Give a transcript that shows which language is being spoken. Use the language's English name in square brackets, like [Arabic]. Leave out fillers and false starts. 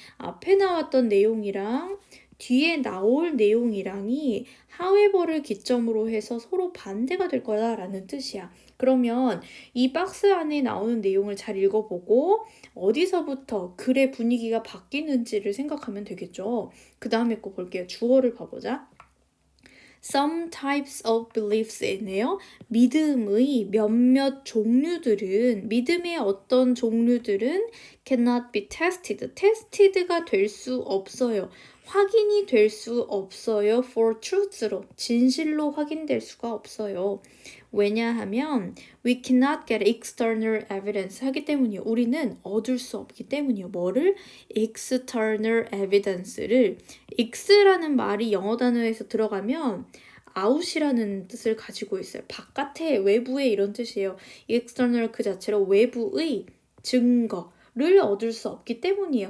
[Korean] 앞에 나왔던 내용이랑 뒤에 나올 내용이랑이 however를 기점으로 해서 서로 반대가 될 거다라는 뜻이야. 그러면 이 박스 안에 나오는 내용을 잘 읽어보고 어디서부터 글의 분위기가 바뀌는지를 생각하면 되겠죠. 그 다음에 거 볼게요. 주어를 봐보자. [English] Some types of beliefs [Korean] 이네요. 믿음의 몇몇 종류들은, 믿음의 어떤 종류들은 [English] cannot be tested. [Korean] tested가 될 수 없어요. 확인이 될 수 없어요. [English] for truth [Korean] 로, 진실로 확인될 수가 없어요. 왜냐하면 [English] we cannot get external evidence [Korean] 하기 때문이요. 우리는 얻을 수 없기 때문이요. 뭐를? external evidence를 x라는 말이 영어 단어에서 들어가면 out이라는 뜻을 가지고 있어요. 바깥에, 외부에 이런 뜻이에요. external 그 자체로 외부의 증거를 얻을 수 없기 때문이에요.